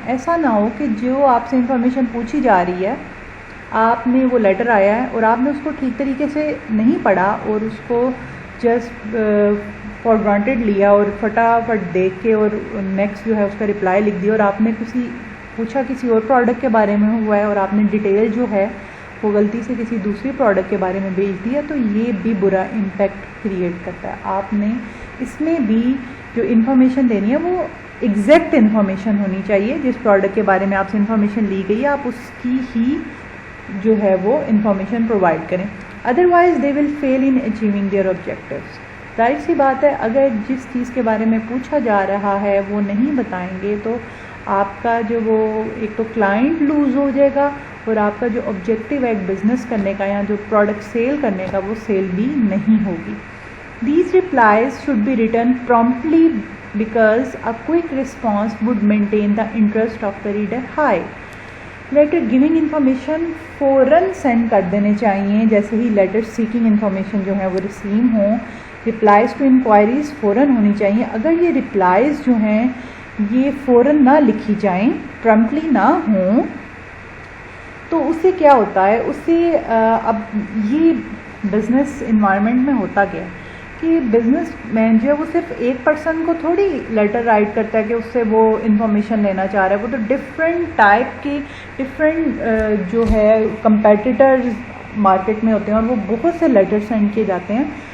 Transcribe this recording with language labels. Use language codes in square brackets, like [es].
[ur] ایسا نہ ہو کہ جو آپ سے انفارمیشن پوچھی جا رہی ہے, آپ نے وہ لیٹر آیا ہے اور آپ نے اس کو ٹھیک طریقے سے نہیں پڑھا اور اس کو جسٹ فار گرانٹیڈ لیا اور فٹافٹ دیکھ کے اور نیکسٹ جو ہے اس کا رپلائی لکھ دیا, اور آپ نے پوچھا کسی اور پروڈکٹ کے بارے میں ہوا ہے اور آپ نے ڈیٹیل جو ہے وہ غلطی سے کسی دوسری پروڈکٹ کے بارے میں بھیج دیا, تو یہ بھی برا امپیکٹ کریٹ کرتا ہے. آپ نے اس میں بھی جو انفارمیشن دینی ہے وہ ایگزیکٹ انفارمیشن ہونی چاہیے. جس پروڈکٹ کے بارے میں آپ سے انفارمیشن لی گئی ہے آپ اس کی ہی جو ہے وہ انفارمیشن پرووائڈ کریں. [en] Otherwise they will fail in achieving their objectives. [ur] ظاہر سی بات ہے اگر جس چیز کے بارے میں پوچھا جا رہا ہے وہ نہیں بتائیں گے تو آپ کا جو وہ ایک تو کلائنٹ لوز ہو جائے گا, اور آپ کا جو آبجیکٹیو ہے ایک بزنس کرنے کا یا جو پروڈکٹ سیل کرنے کا وہ سیل بھی نہیں ہوگی. [en] These replies should be written promptly because a quick response would maintain the interest of the reader high. Letter giving information [ur] فوراً سینڈ کر دینے چاہیے جیسے ہی [en] letter seeking information [ur] جو ہے وہ ریسیو ہوں. [en] replies to enquiries [ur] فوراً ہونی چاہیے. اگر یہ رپلائز جو ہیں یہ فوراً نہ لکھی جائیں, پرمپٹلی نہ ہوں, تو اس سے کیا ہوتا ہے, اس سے اب یہ بزنس انوائرمنٹ میں ہوتا گیا کہ بزنس مین جو ہے وہ صرف ایک پرسن کو تھوڑی لیٹر رائٹ کرتا ہے کہ اس سے وہ انفارمیشن لینا چاہ رہا ہے. وہ تو ڈفرینٹ ٹائپ کے ڈفرینٹ جو ہے کمپیٹیٹرز مارکیٹ میں ہوتے ہیں اور وہ بہت سے لیٹر سینڈ کیے جاتے ہیں.